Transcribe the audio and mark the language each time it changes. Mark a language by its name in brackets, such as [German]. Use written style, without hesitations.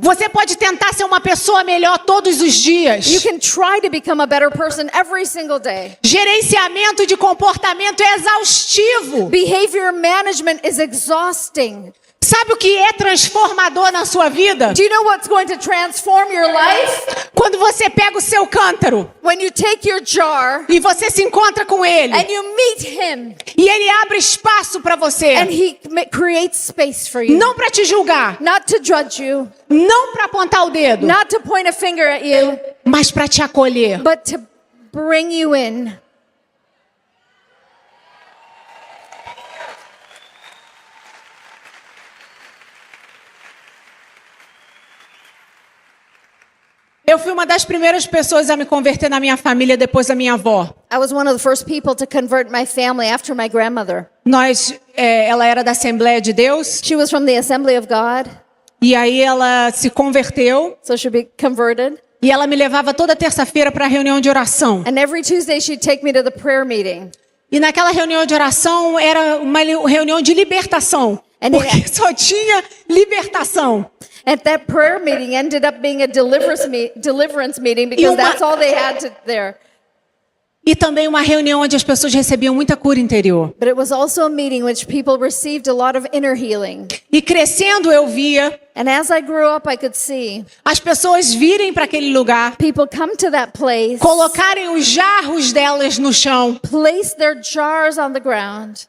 [Portuguese] Você pode tentar ser uma pessoa melhor todos os dias. [English] You can try to become a better person every single day. [Portuguese] Gerenciamento de comportamento é exaustivo. [English] Behavior management is exhausting. [Portuguese] Sabe o que é transformador na sua vida? [English] Do you know what's going to transform your life? [Portuguese] Quando você pega o seu cântaro [English] When you take your jar [Portuguese] e você se encontra com ele [English] and you meet him [Portuguese] e ele abre espaço para você. [English] and he creates space for you. [Portuguese] Não para te julgar, [English] Not to judge you, [Portuguese] não para apontar o dedo, [English] not to point a finger at you, [Portuguese] mas para te acolher. [English] but to bring you in. [Portuguese] Eu fui uma das primeiras pessoas a me converter na minha família depois da minha avó. [English] I was one of the first people to convert my family after my grandmother. [Portuguese] Ela era da Assembleia de Deus [English] She was from the Assembly of God, [Portuguese] e aí ela se converteu [English] so she be converted. [Portuguese] e ela me levava toda terça-feira para a reunião de oração. [English] And every Tuesday she'd take me to the prayer meeting. [Portuguese] E naquela reunião de oração era uma reunião de libertação, porque só tinha libertação. [English] And that prayer meeting ended up being a deliverance meeting because that's all they had there. [Portuguese] E também uma reunião onde as pessoas recebiam muita cura interior. [English] But it was also a meeting which people received a lot of inner healing. [Portuguese] E crescendo eu via [English] And as I grew up, I could see [Portuguese] as pessoas virem para aquele lugar, [English] people come to that place, [Portuguese] colocarem os jarros delas no chão, [English] place their jars on the ground,